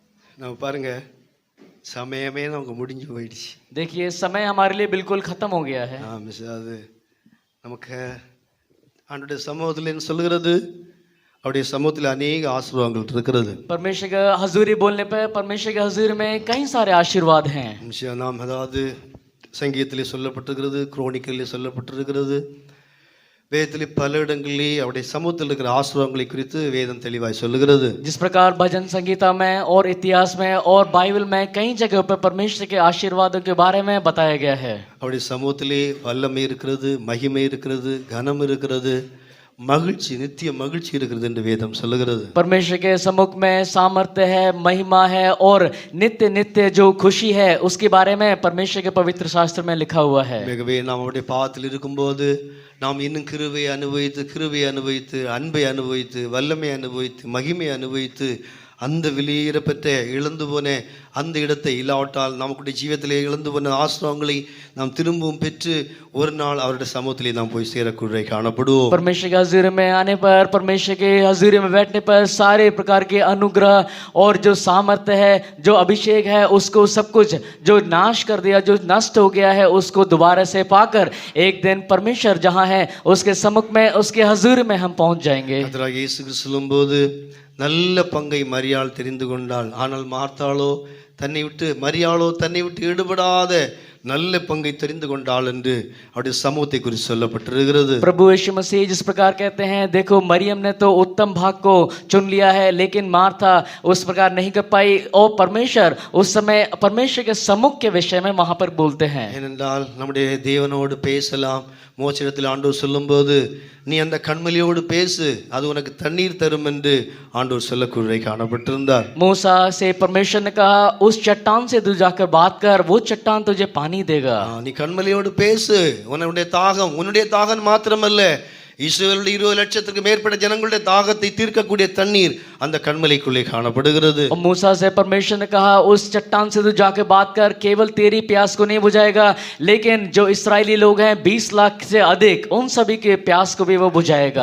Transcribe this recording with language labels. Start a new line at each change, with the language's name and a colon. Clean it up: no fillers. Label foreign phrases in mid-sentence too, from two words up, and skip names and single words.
Tamil: நம்ம பாருங்க சமயமே நமக்கு முடிஞ்சு போயிடுச்சு.
Hindi: देखिए समय हमारे लिए बिल्कुल खत्म हो गया है।
Tamil: மிஸ் அது நமக்கு ஆண்டுடைய சமூகத்தில் என்ன சொல்லுகிறது, அவருடைய சமூகத்தில் அநேக ஆசீர்வாதங்கள் இருக்கிறது.
Hindi: परमेश्वर का हजूरी बोलने पर परमेश्वर के हजूरी में कई सारे आशीर्वाद हैं।
Tamil: நாம் அதாவது சங்கீதத்திலே சொல்லப்பட்டிருக்கிறது, குரோனிக்கலிலே சொல்லப்பட்டிருக்கிறது, வேதத்திலே பல இடங்களிலே அவருடைய சமூகத்தில் இருக்கிற ஆசீர்வாதங்களை குறித்து வேதம் தெளிவாய் சொல்லுகிறது.
Hindi: जिस प्रकार भजन संगीता में और इतिहास में और बाइबल में कई जगहों पर परमेश्वर के आशीर्वादों के बारे में बताया गया है।
Tamil: அவருடைய சமூகத்திலே வல்லமை இருக்கிறது, மகிமை இருக்கிறது, கனம் இருக்கிறது, மகிழ்ச்சி, நித்திய மகிழ்ச்சி இருக்கிறது என்று வேதம் சொல்லுகிறது.
Hindi: परमेश्वर के सम्मुख में सामर्थ्य है, महिमा है और नित्य नित्य जो खुशी है उसके बारे में परमेश्वर के पवित्र शास्त्र में लिखा हुआ है।
Tamil: மிகவே நாம் அவருடைய பாதத்தில் இருக்கும்போது நாம் இன்னும் கிருபை அனுபவித்து அன்பை அனுபவித்து வல்லமை அனுபவித்து மகிமை அனுபவித்து அந்த வெளியேறப்பட்ட இழந்து போன அந்த இடத்தை இல்லாவிட்டால் நமக்குடைய ஜீவத்திலே இழந்து போன ஆசீர்வாதங்களை நாம் திரும்பவும் பெற்று ஒரு நாள் அவருடைய சமூகத்திலே நாம் போய் சேரக்கூடிய காணப்படுவோம்.
Hindi: परमेश्वर के हजूरी में आने पर, परमेश्वर के हजूरी में बैठने पर सारे प्रकार के अनुग्रह और जो सामर्थ्य है, जो अभिषेक है, उसको सब कुछ जो नाश कर दिया, जो नष्ट हो गया है, उसको दोबारा से पाकर एक दिन परमेश्वर जहाँ है उसके सम्मुख में, उसके हजूरी में हम पहुंच जाएंगे।
Tamil: கர்த்தராகிய இயேசு கிறிஸ்து சொல்லும்போது நல்ல பங்கை மரியாள் தெரிந்து கொண்டாள், ஆனால் மரியாளோ தன்னை விட்டு ஈடுபடாத நல்ல பங்கை தெரிந்து கொண்டாள் என்று அவருடைய சமூகத்தை குறித்து சொல்லப்பட்டிருக்கிறது.
Hindi: प्रभु यीशु मसीह जिस प्रकार कहते हैं, देखो मरियम ने तो उत्तम भाग को चुन लिया है, लेकिन मार्था उस प्रकार नहीं कर पाई। और परमेश्वर उस समय परमेश्वर के सम्मुख के विषय में वहां पर बोलते हैं।
Tamil: ஏனென்றால் நம்முடைய தேவனோடு பேசலாம். மோட்சத்தில் ஆண்டவர் சொல்லும்போது நீ அந்த கண்மலையோடு பேசு, அது உனக்கு தண்ணீர் தரும் என்று ஆண்டவர் சொல்லக்கூடிய காணப்பட்டிருந்தார்.
Hindi: मूसा से परमेश्वर ने कहा, उस चट्टान से तू जाकर बात कर, वो चट्टान तुझे पानी देगा।
Tamil: நீ கண்மலையோடு பேசு, உன்னுடைய தாகம் மாத்திரமல்ல, இஸ்ரவேலுடைய 20 லட்சத்துக்கு மேற்பட்ட ஜனங்களுடைய தாகத்தை தீர்க்கக்கூடிய தண்ணீர் அந்த கண்மலைக்குள்ளே காணப்படுகிறது.
Hindi: और मूसा से परमेश्वर ने कहा, उस चट्टान से तू जाकर बात कर, केवल तेरी प्यास को नहीं बुझाएगा, लेकिन जो इस्राएली लोग हैं 20 लाख से अधिक, उन सभी के प्यास को भी वो बुझाएगा।